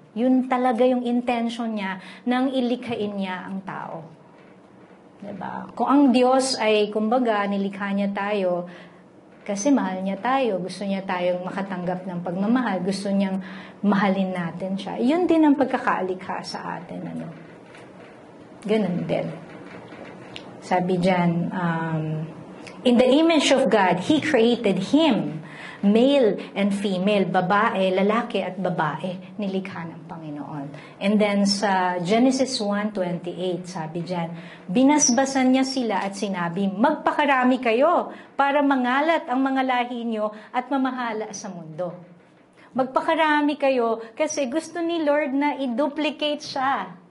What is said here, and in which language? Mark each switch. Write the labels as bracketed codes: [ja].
[tl] Yun talaga yung intention niya nang ilikhain niya ang tao. Diba? Kung ang Diyos ay, kumbaga, nilikha niya tayo, kasi mahal niya tayo, gusto niya tayong makatanggap ng pagmamahal, gusto niyang mahalin natin siya. Yun din ang pagkakaalikha sa atin. Ganun din. Sabi dyan, [en] in the image of God, He created him, male and female, [tl] babae, lalaki at babae, nilikha ng Panginoon. And then sa Genesis 1:28, sabi dyan, binasbasan niya sila at sinabi, magpakarami kayo para mangalat ang mga lahi nyo at mamahala sa mundo. Magpakarami kayo kasi gusto ni Lord na i-duplicate siya.